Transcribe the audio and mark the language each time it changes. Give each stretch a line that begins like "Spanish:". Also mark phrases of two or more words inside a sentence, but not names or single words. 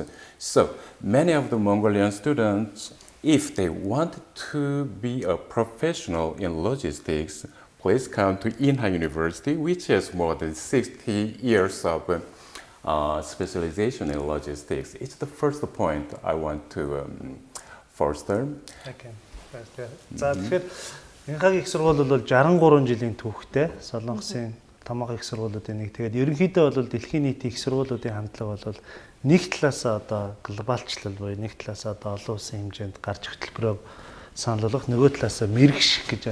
English: So many of the Mongolian students, if they want to be a professional in logistics, please come to Inha University, which has more than 60 years of specialization in logistics. It's the first point I want to foster. Okay.
Mongolian: За тэгэхээр Инхагийн их сургууль бол 63 жилийн түүхтэй Солонгосын томоохон их сургуулиудын нэг. Тэгээд ерөнхийдөө бол дэлхийн нийтийн их сургуулиудын хандлага бол нэг талаасаа одоо глобалчлал буюу нэг талаасаа одоо олон улсын хэмжээнд гарч хөтөлбөрөөр санал болгох, нөгөө талаасаа мэрэгших гэж.